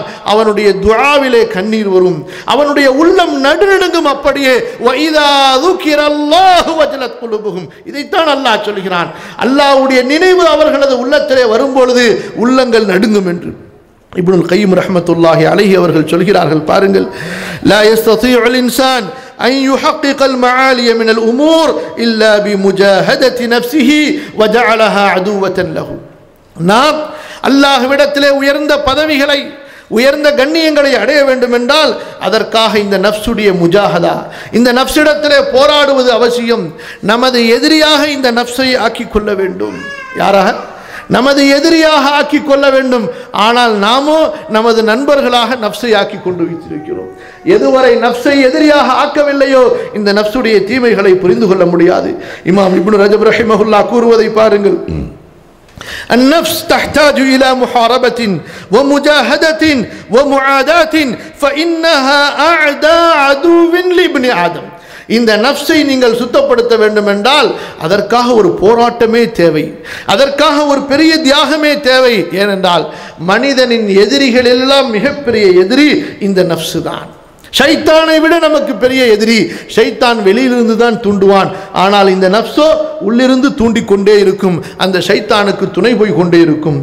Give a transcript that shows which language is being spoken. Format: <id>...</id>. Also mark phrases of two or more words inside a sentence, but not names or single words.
<ta>அவனுடைய துஆவிலே கண்ணீர் வரும், அவனுடைய உள்ளம் நடுநடுங்கும். அப்படியே</ta> <ar>وإذا ذكر الله وجلت قلوبهم,</ar> <ta>இதைத்தான் அல்லாஹ் சொல்கிறான். அல்லாஹ்வுடைய நினைவு அவர்களது உள்ளத்திலே வரும்பொழுது உள்ளங்கள் நடுங்கும் என்று இப்னுல் கய்யிம்</ta> <ar>رحمة الله عليه</ar> <ta>அவர்கள் சொல்கிறார்கள்.</ta> <ar>பாருங்கள், لا يستطيع الإنسان أن يحقق المعالي من الأمور إلا بمجاهدة نفسه وجعلها عدوة له.</ar> <ta>நாம் அல்லாஹ்விடத்திலே உயர்ந்த பதவிகளை, உயர்ந்த கண்ணியங்களை அடைய வேண்டும் என்றால் அதற்காக இந்த நஃப்ஸுடைய முஜாஹதா, இந்த நஃப்ஸிடத்திலே போராடுவது அவசியம். நமது எதிரியாக இந்த நஃப்ஸை ஆக்கிக் கொள்ள வேண்டும். யாராக? நமது எதிரியாக ஆக்கி கொள்ள வேண்டும். ஆனால் நாமோ நமது நண்பர்களாக நஃப்ஸை ஆக்கி கொண்டு வைத்திருக்கிறோம். எதுவரை நஃப்ஸை எதிரியாக ஆக்கவில்லையோ இந்த நஃப்ஸுடைய தீமைகளை புரிந்து கொள்ள முடியாது. இமாம் இப்னு ரஜப் ரஹிமஹுல்லாஹ் கூறுவதை பாருங்கள்.</ta> <ar>النفس تحتاج إلى محاربة ومجاهدة ومعاداة فإنها أعدى عدو لابن آدم.</ar> <ta>இந்த நஃப்ஸை நீங்கள் சுத்தப்படுத்த வேண்டும் என்றால் அதற்காக ஒரு போராட்டமே தேவை, அதற்காக ஒரு பெரிய தியாகமே தேவை. ஏனென்றால் மனிதனின் எதிரிகள் எல்லாம் மிகப்பெரிய எதிரி இந்த நஃப்ஸு தான். ஷைத்தானை விட நமக்கு பெரிய எதிரி. ஷைத்தான் வெளியிலிருந்து தான் தூண்டுவான், ஆனால் இந்த நஃப்ஸோ உள்ளிருந்து தூண்டிக்கொண்டே இருக்கும், அந்த ஷைத்தானுக்கு துணை போய் கொண்டே இருக்கும்.</ta>